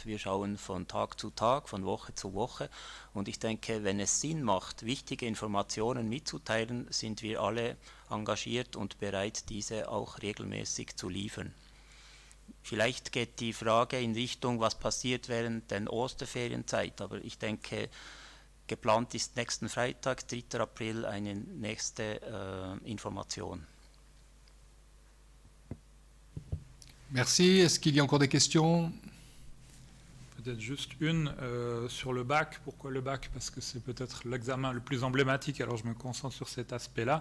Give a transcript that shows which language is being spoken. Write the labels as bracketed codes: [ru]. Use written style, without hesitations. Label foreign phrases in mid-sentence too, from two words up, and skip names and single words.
[de] Wir schauen von Tag zu Tag, von Woche zu Woche. Und ich denke, wenn es Sinn macht, wichtige Informationen mitzuteilen, sind wir alle engagiert und bereit, diese auch regelmäßig zu liefern. Vielleicht geht die Frage in Richtung, was passiert während der Osterferienzeit. Aber ich denke, geplant ist nächsten Freitag, 3. April, eine nächste Information. Merci. [fr] Est-ce qu'il y a encore des questions? Peut-être juste une sur le bac. Pourquoi le bac? Parce que c'est peut-être l'examen le plus emblématique, alors je me concentre sur cet aspect-là.